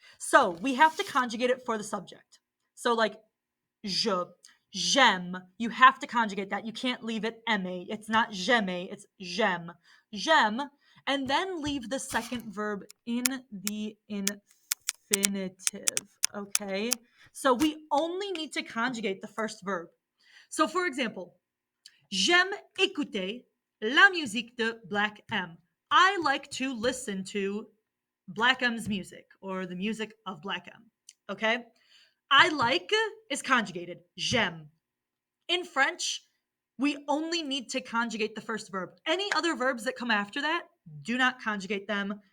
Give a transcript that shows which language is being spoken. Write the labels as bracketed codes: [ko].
[en] So we have to conjugate it for the subject. So like je, j'aime, you have to conjugate that. You can't leave it aimer. It's not j'aime, it's j'aime. J'aime, and then leave the second verb in the infinitive, okay? So we only need to conjugate the first verb. So for example, [fr] j'aime écouter la musique de Black M. [en] I like to listen to Black M's music or the music of Black M, okay? I like is conjugated, j'aime. In French, we only need to conjugate the first verb. Any other verbs that come after that, do not conjugate them.